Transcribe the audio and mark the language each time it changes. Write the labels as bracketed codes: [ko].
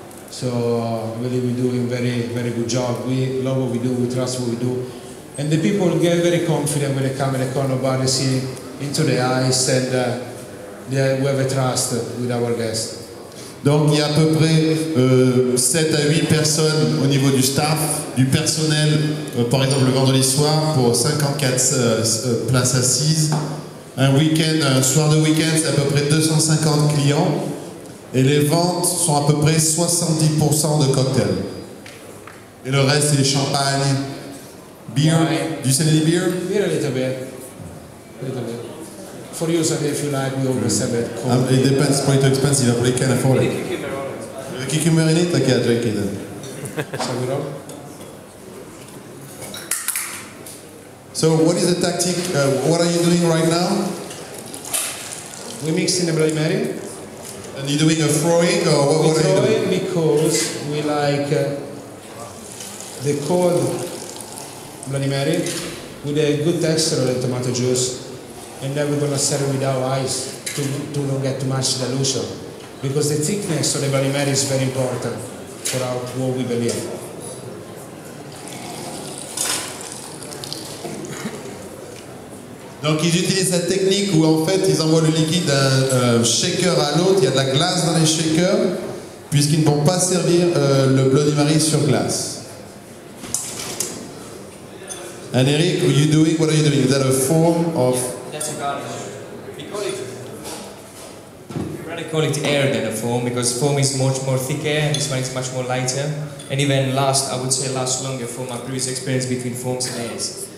[en] So really we're doing very good job. We love what we do, we trust what we do. And the people get very confident when they come in the Connaught bar, they see into the eyes and we have a trust with our guests. [fr] Donc il y a à peu près 7 à 8 personnes au niveau du staff, du personnel, par exemple le vendredi soir pour 54 places assises. Un soir de week-end, c'est à peu près 250 clients. Et les ventes sont à peu près 70% de cocktails. Et le reste, c'est champagne, beer. [en] Do you sell any beer? Beer a little bit. For you, so if you like, we always have it. It depends, it's probably too expensive, but you can afford it. Cucumber in it? Okay, I'll drink it then. So what is the tactic? What are you doing right now? We're mixing the Bloody Mary. And you're doing a throwing, or what are you doing? Because we like the cold Bloody Mary with a good texture of the tomato juice, and then we're going to serve it without ice. to not get too much dilution, because the thickness of the Bloody Mary is very important for what we believe. [fr] Donc ils utilisent cette technique où en fait ils envoient le liquide d'un shaker à l'autre, il y a de la glace dans les shakers, puisqu'ils ne vont pas servir le Bloody Mary sur glace. [en] And Erik, what are you doing? Is that a form of... That's a garnish. We rather call it air than a foam, because foam is much more thicker and this one is much more lighter. And even I would say lasts longer from my previous experience between foams and airs.